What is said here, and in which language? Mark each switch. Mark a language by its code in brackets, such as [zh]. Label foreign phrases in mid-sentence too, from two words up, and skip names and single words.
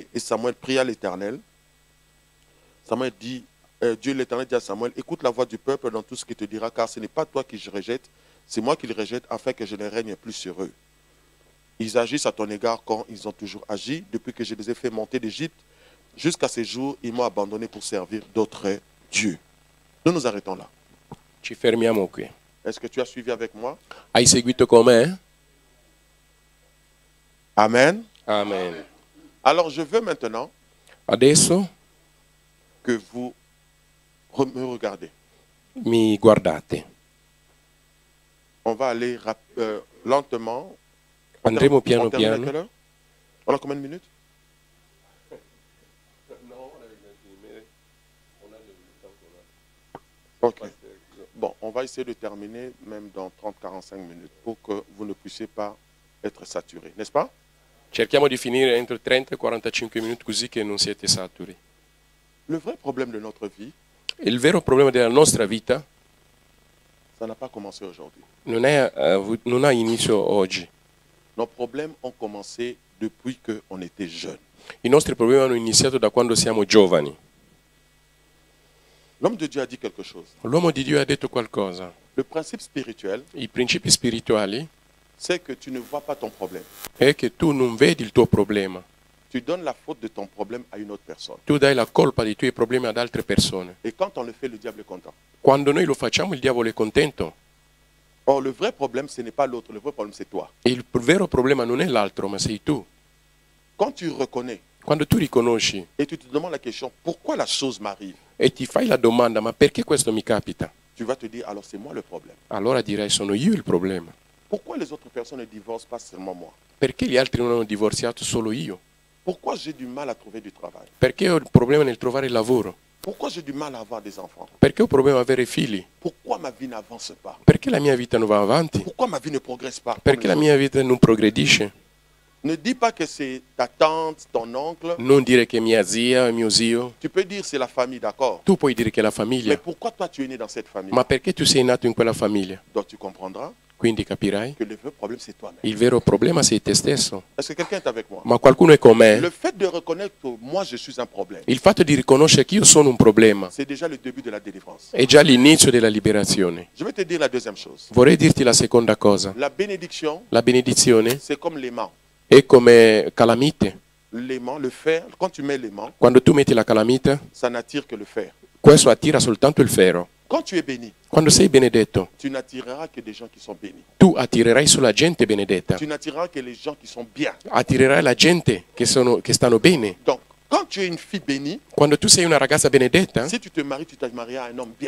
[fr] Et Samuel pria l'Éternel. Samuel dit, Dieu l'Éternel dit à Samuel: Écoute la voix du peuple dans tout ce qu'il te dira, car ce n'est pas toi qui je rejette, c'est moi qui le rejette afin que je ne règne plus sur eux. Ils agissent à ton égard quand ils ont toujours agi, depuis que je les ai fait monter d'Égypte. Jusqu'à ces jours, ils m'ont abandonné pour servir d'autres dieux. Nous nous arrêtons là. [it] Ci fermiamo qui. [fr] Est-ce que tu as suivi avec moi? [it] Hai seguito con me? Amen. Amen. [fr] Alors je veux maintenant [it] Adesso [fr] que vous me regardez. [it] mi guardate. [fr] On va aller lentement. [it] Andremo piano [fr] On termine à [it] piano. [fr] quelle heure? On a combien de minutes? Ok. Bon, on va essayer de terminer même dans 30-45 minutes pour que vous ne puissiez pas être saturé, n'est-ce pas? [it] Cerchiamo di finire entro 30 e 45 minuti così che non siete saturi. [fr] Le vrai problème de notre vie, [it] Il vero problema della nostra vita [fr] ça n'a pas commencé aujourd'hui. [it] non ha inizio oggi. [fr] Nos problèmes ont commencé depuis qu'on était jeune. [it] I nostri problemi hanno iniziato da quando siamo giovani. [fr] L'homme de Dieu a dit quelque chose. [it] L'uomo di Dio ha detto qualcosa. [fr] Le principe spirituel, [it] I principi spirituali [fr] c'est que tu ne vois pas ton problème. [it] è che tu non vedi il tuo problema. [fr] Tu donnes la faute de ton problème à une autre personne. [it] Tu dai la colpa dei tuoi problemi ad altre persone. [fr] Et quand on le fait, le diable est content. [it] Quando noi lo facciamo, il diavolo è contento. [fr] Or, le vrai problème, ce n'est pas l'autre. Le vrai problème, c'est toi. [it] E il vero problema non è l'altro, ma sei tu. [fr] Quand tu reconnais [it] Quando tu riconosci [fr] et tu te demandes la question, pourquoi la chose m'arrive? [it] e ti fai la domanda, ma perché questo mi capita? [fr] Tu vas te dire, alors c'est moi le problème. [it] Allora direi, sono io il problema. [fr] Pourquoi les autres personnes ne divorcent pas seulement moi? [it] Perché gli altri non hanno divorziato, solo io? [fr] Pourquoi j'ai du mal à trouver du travail? [it] Perché ho il problema nel trovare il lavoro? [fr] Pourquoi j'ai du mal à avoir des enfants? [it] Perché ho il problema ad avere figli? [fr] Pourquoi ma vie n'avance pas? [it] Perché la mia vita non va avanti? [fr] Pourquoi ma vie ne progresse pas? [it] Perché la mia vita non progredisce? [fr] Ne dis pas que c'est ta tante, ton oncle. [it] Non dire che mia zia, mio zio. [fr] Tu peux dire c'est la famille, d'accord. [it] Tu puoi dire che è la [fr] Mais [it] famiglia. [fr] pourquoi toi tu es né dans cette famille? [it] Ma perché tu sei nato in quella famiglia? [fr] Donc tu comprendras [it] Quindi capirai, [fr] que le vrai problème c'est toi-même. [it] il vero problema sei te stesso. [fr] Est-ce que quelqu'un est avec moi? [it] Ma qualcuno è con me? [fr] Le fait de reconnaître que moi je suis un problème, [it] Il fatto di riconoscere che io sono un problema [fr] c'est déjà le début de la délivrance. [it] è già l'inizio della liberazione. [fr] Je vais te dire la deuxième chose. [it] Vorrei dirti la seconda cosa. [fr] La bénédiction, [it] La benedizione [fr] c'est comme l'aimant. [it] è come calamite. [fr] L'aimant, le fer, quand tu mets l'aimant, [it] Quando tu metti la calamita, [fr] ça n'attire que le fer. [it] questo attira soltanto il ferro. [fr] Quand tu es béni, [it] Quando sei benedetto, [fr] tu n'attireras que des gens qui sont bénis. [it] tu attirerai solo la gente benedetta. [fr] Tu n'attireras que les gens qui sont bien. [it] Attirerai la gente che stanno bene. [fr] Donc, quand tu es une fille bénie, [it] Quando tu sei una ragazza benedetta, [fr] si tu te maries, tu te marieras à un homme bien.